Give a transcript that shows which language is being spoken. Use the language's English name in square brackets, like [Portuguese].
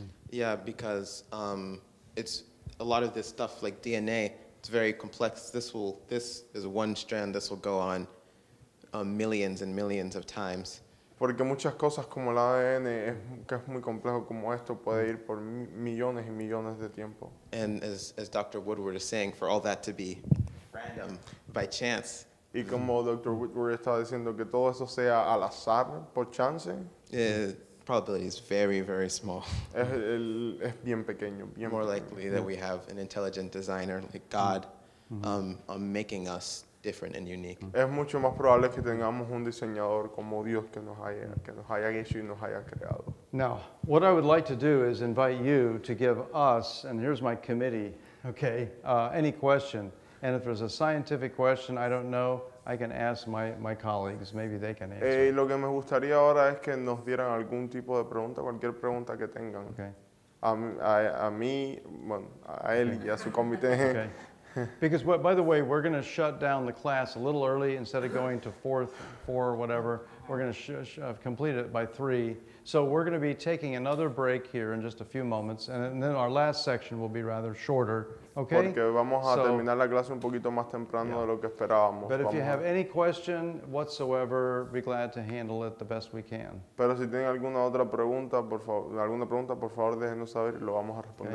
[English] Yeah, because it's a lot of this stuff like DNA. It's very complex. This is one strand. This will go on millions and millions of times. [Spanish] Porque muchas cosas como el ADN, que es muy complejo como esto, puede ir por millones y millones de tiempo. [English] And as Dr. Woodward is saying, for all that to be random by chance, [Spanish] Y como Dr. Woodward está diciendo que todo eso sea al azar, por chance, [English] probability is very, very small. [Spanish] es bien pequeño. Bien [English] More [Spanish] pequeño. [English] likely that we have an intelligent designer like God making us different and unique. [Spanish] Es mucho más probable que tengamos un diseñador como Dios que nos haya hecho y nos haya creado. [English] Now, what I would like to do is invite you to give us, and here's my committee, okay, any question. And if there's a scientific question I don't know, I can ask my colleagues. Maybe they can answer. [Spanish] Lo que me gustaría ahora es que nos dieran algún tipo de pregunta, cualquier pregunta que tengan. [English] Okay. [Spanish] A mí, bueno, a él y a su comité. [English] Okay. Because, by the way, we're going to shut down the class a little early. Instead of going to 4 or whatever, we're going to complete it by 3. So we're going to be taking another break here in just a few moments, and then our last section will be rather shorter. Okay? [Spanish] Porque vamos a [English] So, [Spanish] terminar la clase un poquito más temprano de lo que esperábamos. [English] but if you [Spanish] Vamos [English] have a- any question whatsoever, be glad to handle it the best we can. [Spanish] Pero si tienen alguna otra pregunta, por favor, déjenos saber y lo vamos a responder